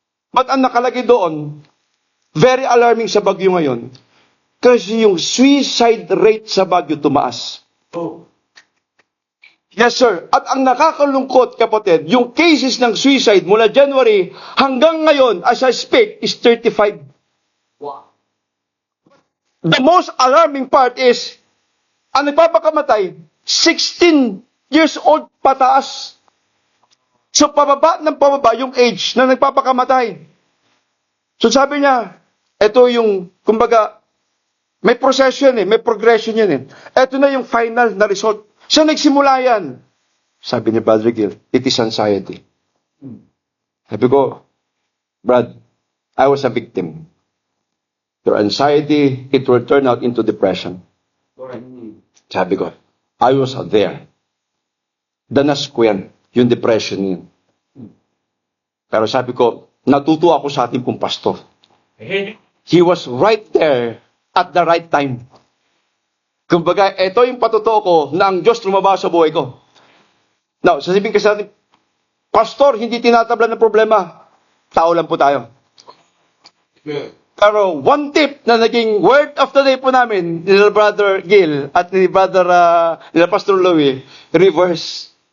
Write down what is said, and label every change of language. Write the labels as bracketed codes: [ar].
[tl] But ang nakalagay doon, [en] very alarming [tl] sa Baguio ngayon, kasi yung suicide rate sa Baguio tumaas. Oh. [en] Yes, sir. [tl] At ang nakakalungkot, kapatid, yung cases ng suicide mula January hanggang ngayon, [en] as I speak, [tl] is 35. Wow. [en] The most alarming part is, [tl] ang nagpapakamatay, [en] 16 years old pataas. [tl] So, pababa yung age na nagpapakamatay. So, sabi niya, ito yung, kumbaga, may procession may progression yan Ito na yung final na result. So, nagsimula yan. Sabi ni Brother Gil, [en] it is anxiety. [tl] Sabi ko, Brad, [en] I was a victim. Your anxiety, it will turn out into depression. [tl] Sabi ko, [en] I was there. [tl] Danas ko yan, yung depression yun. Pero sabi ko, natuto ako sa ating pong pastor. [en] He was right there at the right time. [tl] Kumbaga, ito yung patotoo ko na ang Diyos lumabas sa buhay ko. Now, sasabihin kasi natin, Pastor, hindi tinatabla ng problema. Tao lang po tayo. Pero one tip na naging word of the day po namin, ni Brother Gil at ni Brother ni Pastor Louie, reverse.